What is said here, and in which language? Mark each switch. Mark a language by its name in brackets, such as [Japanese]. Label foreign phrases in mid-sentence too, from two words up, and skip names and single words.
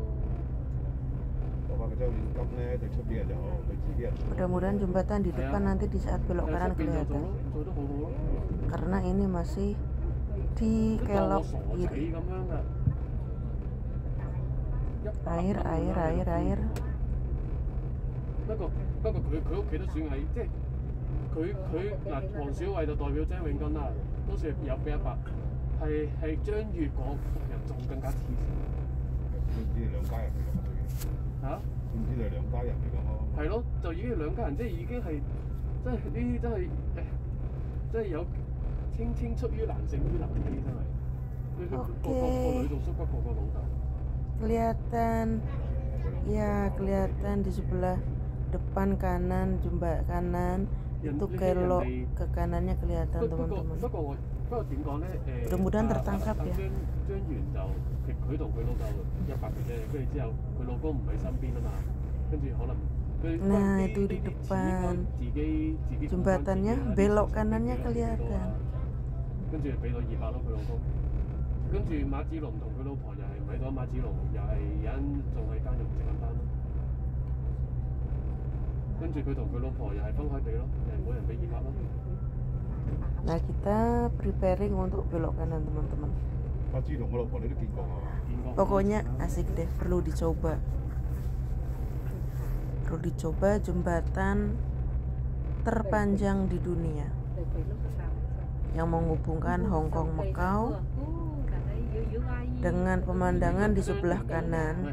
[Indonesian] Mudah-mudahan jembatan di depan nanti di saat belok kanan kelihatan. Karena ini masih di kelok kiri. Air. [Cantonese] 不過佢屋企都算係即係佢嗱黃小慧就代表張永根啦，都算有俾100，係張月嗰人仲更加黐線。知你兩家人嚟㗎嘛？嚇？知唔知你兩家人嚟㗎嘛？係咯，就已經係兩家人，即係已經係真係呢啲真係有青出於藍勝於藍呢啲真係。個女仲縮骨過個老豆。 [Indonesian] Kelihatan di sebelah depan kanan jembatan kanan itu kelok ke kanannya kelihatan teman-teman. Mudah-mudahan tertangkap ya. Nah itu di depan jembatannya belok kanannya kelihatan. [Cantonese] 跟住俾到200咯，佢老公。跟住馬子龍同佢老婆又係咪咗馬子龍，又係有人仲喺監獄食緊單咯。跟住佢同佢老婆又係分開俾咯，又係每人俾200咯。 [Indonesian] Nah kita preparing untuk belok kanan teman-teman. Pokoknya asik deh, perlu dicoba jembatan terpanjang di dunia yang menghubungkan Hong Kong Macau dengan pemandangan di sebelah kanan.